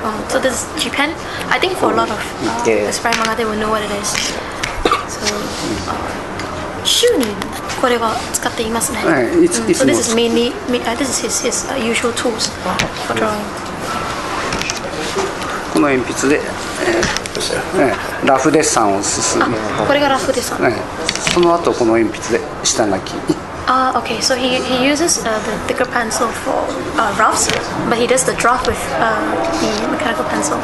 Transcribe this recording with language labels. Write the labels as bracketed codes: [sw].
[en] So this is G ペン I think for a lot of aspiring manga they will know what it is. [ja] So 週にこれは使っていますね。 [en] So this is mainly this is his usual tools for drawing. [ja] この鉛筆で、ラフデッサンを進む。これがラフデッサン。その後この鉛筆で下書き。 [en] Okay. So he uses the thicker pencil for roughs, but he does the draft with the mechanical pencil.